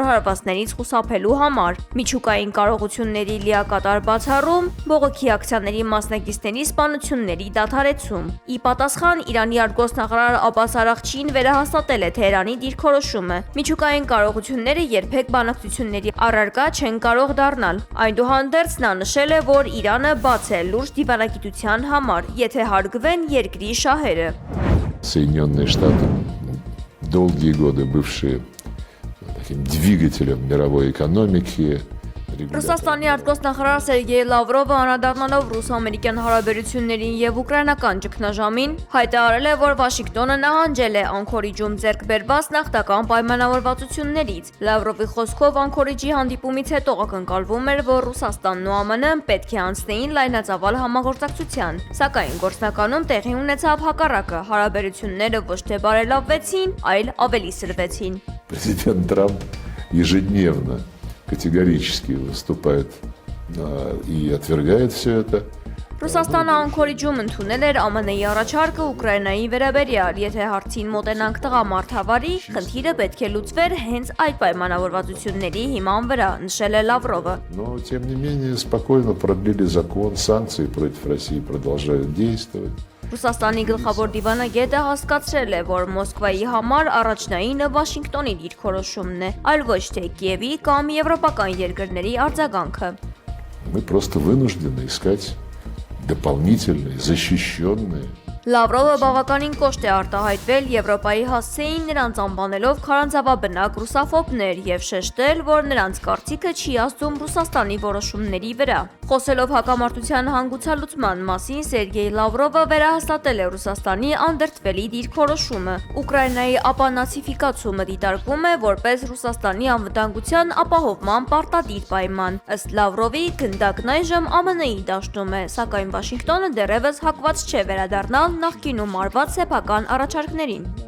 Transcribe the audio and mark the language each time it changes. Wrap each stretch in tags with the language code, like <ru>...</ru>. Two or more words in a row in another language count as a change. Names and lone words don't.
<hy>հարվածներից խուսափելու համար։ Միջուկային կարողությունների լիակատար բացառում, բողոքի ակցիաների մասնակիցների սպանությունների դադարեցում։ Ի պատասխան Իրանի արտգործնախարար Աբբաս Արաղչին վերահաստատել է Թեհրանի դիրքորոշումը։ Միջուկային կարողությունները երբեք բանակցությունների առարկա չեն կարող դառնալ։ Այնուհանդերձ նա նշել է, որ Իրանը բաց է լուրջ դիվանագիտության համար, եթե հարգվեն երկրի շահերը։</hy> <ru>Соединенные Штаты, долгие годы бывшие таким двигателем мировой экономики.</ru> <hy>Ռուսաստանի արտգործնախարար Սերգեյ Լավրովը անդրադառնալով ռուս-ամերիկյան հարաբերություններին եւ ուկրաինական ճգնաժամին հայտարարել է, որ Վաշինգտոնը նահանջել է Անկորիջում ձեռք բերված նախնական պայմանավորվածություններից։ Լավրովի խոսքով Անկորիջի հանդիպումից հետո ակնկալվում էր, որ Ռուսաստանն ու ԱՄՆ-ն պետք է անցնեին լայնածավալ համագործակցության, սակայն գործնականում տեղի ունեցավ հակառակը, հարաբերությունները ոչ թե բարելավվեցին, այլ ավելի սրվեցին։</hy> <ru>Президент Трамп ежедневно категорически выступает и отвергает все это.</ru> <hy>Ռուսաստանը Անկորիջում ընդունել էր ԱՄՆ-ի առաջարկը Ուկրաինայի վերաբերյալ, եթե հարցին մոտենանք տղամարդավարի, խնդիրը պետք է լուծվեր հենց այդ պայմանավորվածությունների հիման վրա, նշել է Լավրովը։</hy> <ru>Но, тем не менее, спокойно продлили закон, санкции против России продолжают действовать.</ru> <hy>Ռուսաստանի գլխավոր դիվանագետը հասկացրել է, որ Մոսկվայի համար առաջնայինը Վաշինգտոնի դիրքորոշումն է, այլ ոչ թե Կիևի կամ եվրոպական երկրների արձագանքը։</hy> <ru>Мы просто вынуждены искать дополнительные, защищенные.</ru> <hy>Լավրովը բավականին կոշտ է արտահայտվել Եվրոպայի հասցեին նրանց անվանելով քարանձավաբնակ ռուսաֆոբներ եւ շեշտել, որ նրանց կարծիքը չի ազդում Ռուսաստանի որոշումների վրա։ Խոսելով հակամարտության հանգուցալուծման մասին Սերգեյ Լավրովը վերահաստատել է Ռուսաստանի անդրդվելի դիրքորոշումը։ Ուկրաինայի ապանացիֆիկացումը դիտարկվում է որպես Ռուսաստանի անվտանգության ապահովման պարտադիր պայման։ Ըստ Լավրովի, գնդակն այժմ ԱՄՆ-ի դաշտում է, սակայն Վաշինգտոնը դեռևս հակված չէ վերադառնալ նախկինում արված սեփական առաջարկներին։</hy>